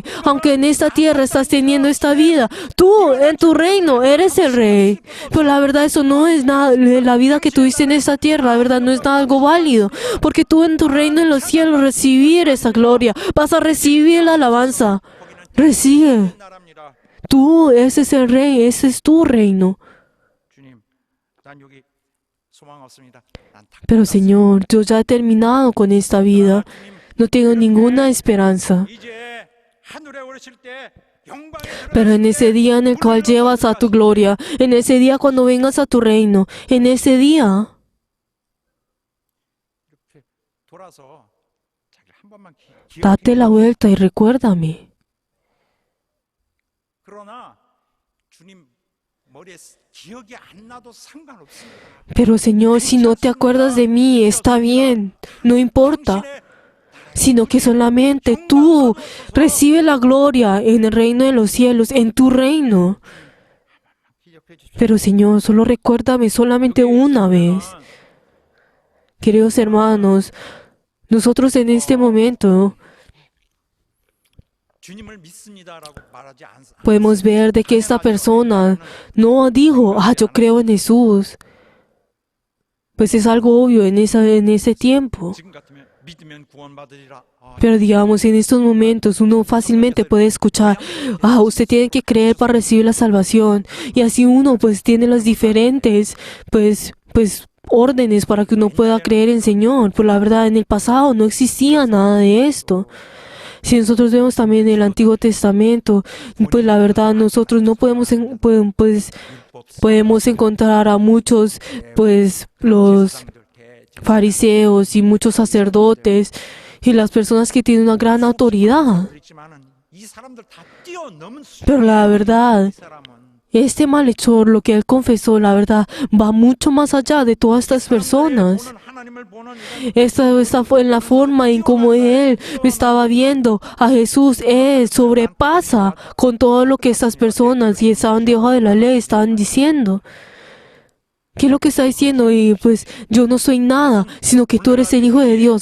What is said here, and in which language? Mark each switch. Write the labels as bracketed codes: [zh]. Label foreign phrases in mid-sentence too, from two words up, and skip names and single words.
[es] Aunque en esta tierra estás teniendo esta vida, tú en tu reino eres el rey. Pero la verdad eso no es nada. La vida que tuviste en esta tierra, la verdad no es nada algo válido. Porque tú en tu reino en los cielos recibir esa gloria. Vas a recibir la alabanza. Recibe. [ko] 나라입니다. [es] Tú, ese es el rey. Ese es tu reino. [ko] 주님, 난 여기 소망 없습니다. 난 다 [es] Pero Señor, yo ya he terminado con esta vida. No tengo ninguna esperanza. [ko] 이제 하늘에 오르실 때 영광에 [es] Pero en ese día en el cual llevas a tu gloria, en ese día cuando vengas a tu reino, en ese día, [ko] 이렇게 돌아서 자기 한 번만 [es] date la vuelta y recuérdame. [ko] 그러나 주님 머리에 기억이 안 나도 상관없습니다. [es] Pero Señor, si no te acuerdas de mí, está bien, no importa. Sino que solamente tú recibes la gloria en el reino de los cielos, en tu reino. [ko] 기억해 주십시오. [es] Pero Señor, solo recuérdame solamente una vez. Queridos hermanos, nosotros en este momento [ko] 주님을 믿습니다라고 말하지 않습니다. [es] podemos ver de que esta persona no dijo, yo creo en Jesús. Pues es algo obvio en ese tiempo. [ko] 지금 같으면 믿으면 구원받으리라. [es] Pero digamos, en estos momentos uno fácilmente puede escuchar, usted tiene que creer para recibir la salvación. Y así uno pues tiene las diferentes, pues órdenes para que uno pueda creer en Señor. Pero la verdad, en el pasado no existía nada de esto. Si nosotros vemos también el Antiguo Testamento, pues la verdad nosotros no podemos, podemos encontrar a muchos, pues los fariseos y muchos sacerdotes y las personas que tienen una gran autoridad. [ko] 이 사람들 다 뛰어넘은 [es] Pero la verdad, [ko] 이 사람은 [es] este malhechor, lo que él confesó, la verdad, va mucho más allá de todas estas personas. [ko] 보는 하나님을 보는 이런 [es] Esta fue en la forma en cómo él estaba viendo a Jesús. Él sobrepasa con todo lo que estas personas y estaban debajo de la ley estaban diciendo. ¿Qué es lo que está diciendo? Y pues yo no soy nada, sino que tú eres el Hijo de Dios.